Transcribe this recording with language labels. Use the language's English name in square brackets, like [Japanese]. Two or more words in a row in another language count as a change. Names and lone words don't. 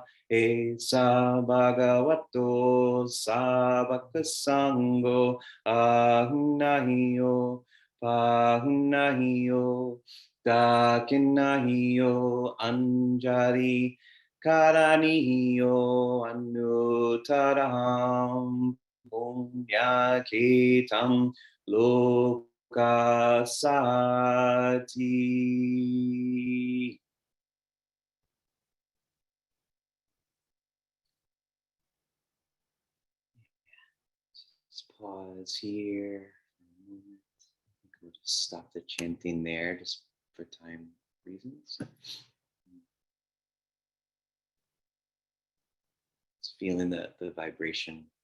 [Pali] Esa bhagavato sabaka sango ahunahiyo pahunahiyo dakinahiyo anjali karaniyo anutaram punyaketam lokasati. [English] Pause here. We'll just stop the chanting there just for time reasons. Just feeling the vibration.